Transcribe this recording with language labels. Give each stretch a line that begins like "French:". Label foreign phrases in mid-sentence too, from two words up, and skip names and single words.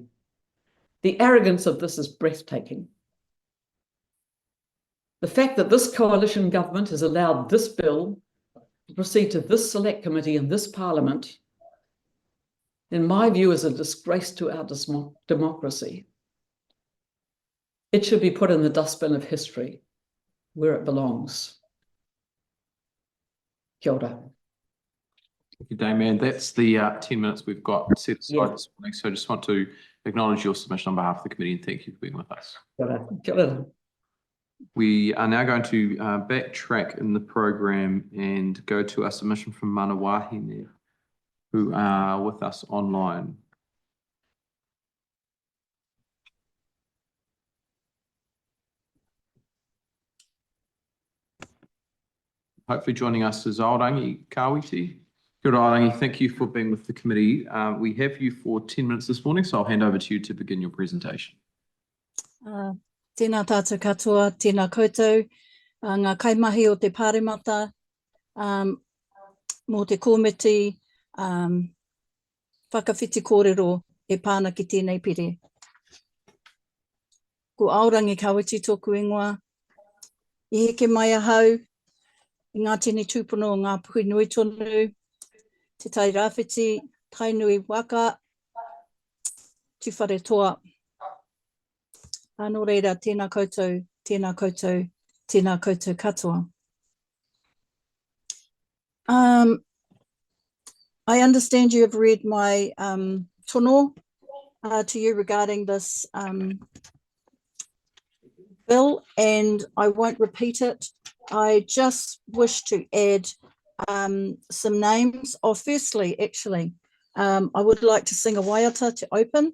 English: The arrogance of this is breathtaking. The fact that this coalition government has allowed this bill to proceed to this select committee in this parliament, in my view, is a disgrace to our democracy. It should be put in the dustbin of history, where it belongs.
Māori: Kia ora.
English: Thank you, Damien. That's the 10 minutes we've got set aside Yeah. this morning. So I just want to acknowledge your submission on behalf of the committee and thank you for being with us.
Māori: Kia ora. Kia ora.
English: We are now going to backtrack in the program and go to a submission from Mana Wahine, who are with us online. Hopefully joining us is Aorangi Kawiti. Good Aorangi, thank you for being with the committee. We have you for 10 minutes this morning, so I'll hand over to you to begin your presentation.
Māori: Tēnā tātou katoa, tēnā koutou, ngā kaimahi o te pāremata, mō te komiti, whakawhiti kōrero e pāna ki tēnei pire. Ko Aorangi Kawiti tōku ingoa, I heke mai ahau, I ngā tini tūpono o ngā puhi nui tonu, te tai rāwhiti, tai nui waka, tu whare toa. Anō reira, tēnā koutou, tēnā koutou, tēnā koutou katoa.
English: I understand you have read my tono to you regarding this bill, and I won't repeat it. I just wish to add some names. Oh, firstly, actually, I would like to sing a waiata to open.